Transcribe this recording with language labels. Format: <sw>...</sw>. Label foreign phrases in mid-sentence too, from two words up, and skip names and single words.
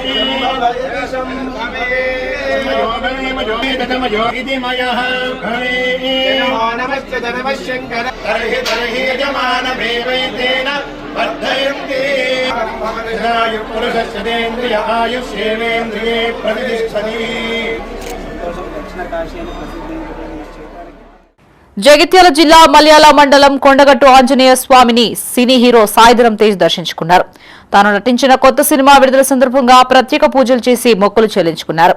<sa>मयो इति मयः भवे नमश्च नमः शङ्कर तर्हि यजमानमेवैतेन वर्धयन्ति पुरुषस्येन्द्रिय आयुष्येवेन्द्रिये प्रतिष्ठति.</sa> <te>జగిత్యాల జిల్లా మల్యాల మండలం కొండగట్టు ఆంజనేయ స్వామిని సినీ హీరో సాయిధరం తేజ్ దర్శించుకున్నారు. తాను నటించిన కొత్త సినిమా విడుదల సందర్భంగా ప్రత్యేక పూజలు చేసి మొక్కులు చెల్లించుకున్నారు.</te>